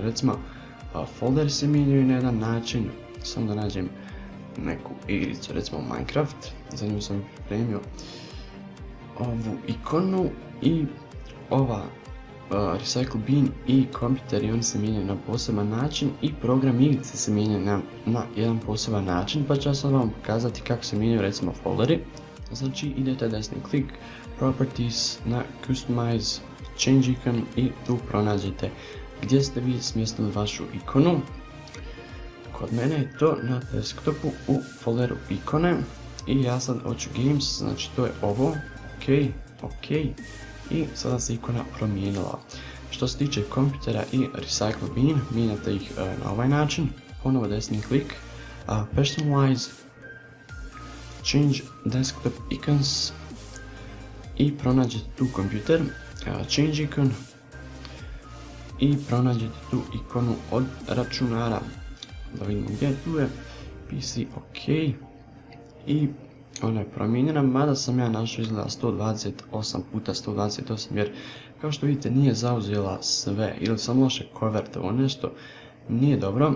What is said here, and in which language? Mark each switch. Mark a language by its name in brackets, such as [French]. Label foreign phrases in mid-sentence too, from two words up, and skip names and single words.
[Bosnian] Recimo folderi se mijenjaju na jedan način, samo da nađem neku igricu, recimo Minecraft, za nju sam pripremio ovu ikonu i ova [English] recycle bin [Bosnian] i kompjuteri, oni se mijenjaju na poseban način i program igrice se mijenja na jedan poseban način, pa ću ja sad vam pokazati kako se mijenjaju recimo folderi. Znači idete desni klik, properties, na customize, [English] change icon [Bosnian] i tu pronađete gdje ste vi smjestili vašu ikonu. Kod mene je to na desktopu u folderu ikone i ja sad hoću games, znači to je ovo, ok. I sada se ikona promijenila. Što se tiče kompjutera i [English] recycle bin, [Bosnian] mijenjate ih na ovaj način, ponovo desni klik, personalize, [English] change desktop icons [Bosnian] i pronađete tu kompjuter, [English] change icon [Bosnian] i pronađete tu ikonu od računara, da vidimo gdje tu je, PC ok i ona je promijenjena, mada sam ja našao izgleda 128 x 128 jer kao što vidite nije zauzela sve ili sam loše konvertovao nešto, nije dobro.